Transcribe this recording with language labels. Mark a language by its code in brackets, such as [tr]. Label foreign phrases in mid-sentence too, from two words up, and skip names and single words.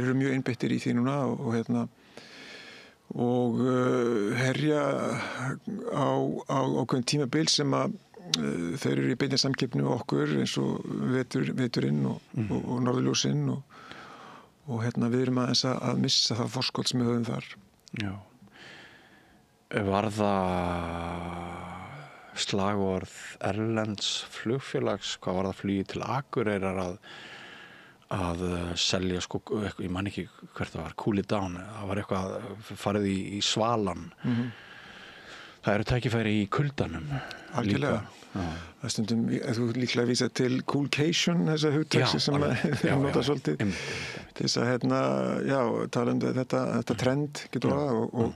[is] eru mjög einbeittir í því núna og herja á ákveðin tímabil sem að þeir eru í beinni samkeppni við okkur eins og veturinn og norðurljósinn og við erum aðeins að missa það forskot sem við höfum þar. Já. Var það slagorð erlends flugfélags, hvað var það flugið til Akureyrar að selja sko, ég man ekki hvert það var, [en] cool it down, [is] það var eitthvað farið í svalan. Það eru tækifæri í kuldanum. Algjörlega. Það er stundum, þú líklega vísa til coolcation, þessa hugtæksi sem við nota svolítið til þess að tala um þetta trend getur og